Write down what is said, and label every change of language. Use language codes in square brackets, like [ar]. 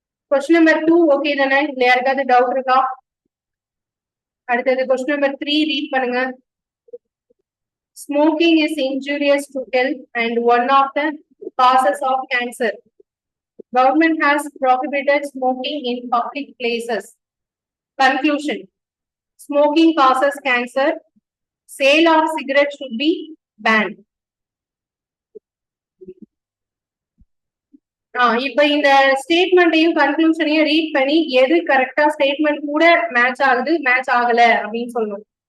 [ta] Question number 2 okay தானே? இதுல யாருக்காவது டவுட் இருக்கா? அடுத்தது கொஸ்டின் நம்பர் 3 ரீட் பண்ணுங்க. [en] Smoking is injurious to health and one of the causes of cancer. Government has prohibited smoking in public places. Conclusion: smoking causes cancer. Sale of cigarettes should be banned. [ta] இப்ப இந்த ஸ்டேட்மெண்ட்டையும் கன்க்ளூஷனையும் read பண்ணி எது கரெக்டா statement கூட match ஆகுது match ஆகல அப்படின்னு சொல்லணும்.